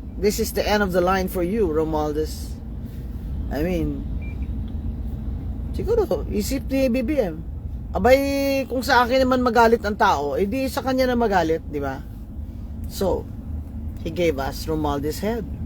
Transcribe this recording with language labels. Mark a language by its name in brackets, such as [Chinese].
[English] This is the end of the line for you, Romualdez. I mean, [Filipino] siguro isip ni BBM, abay, kung sa akin naman magalit ang tao, edi sa kanya na magalit, di ba? [English] So he gave us Romualdez head.